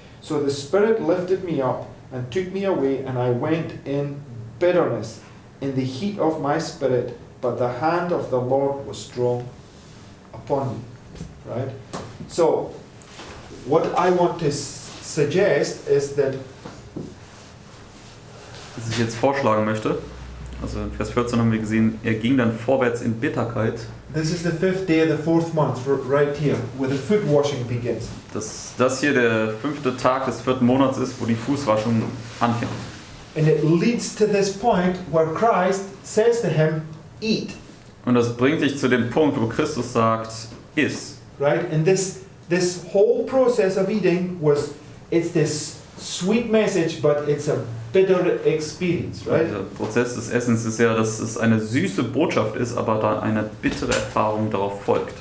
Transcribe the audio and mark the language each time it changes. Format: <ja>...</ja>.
<en>So the Spirit lifted me up and took me away, and I went in bitterness, in the heat of my spirit, but the hand of the Lord was strong upon me. Right? So, what I want to suggest is that</en> <de>Was ich jetzt vorschlagen möchte, also in Vers 14 haben wir gesehen, er ging dann vorwärts in Bitterkeit.</de> <en>this is the 5th day of the 4th month, right here, where the foot washing begins.</en> <de>Dass das hier der 5. Tag des 4. Monats ist, wo die Fußwaschung anfängt.</de> <en>And it leads to this point where Christ says to him, eat.</en> <de>Und das bringt dich zu dem Punkt, wo Christus sagt, iss.</de> <en>Right? And this whole process of eating it's this sweet message, but it's a bitter experience, right?</en> <de>Der Prozess des Essens ist ja, dass es eine süße Botschaft ist, aber da eine bittere Erfahrung darauf folgt.</de>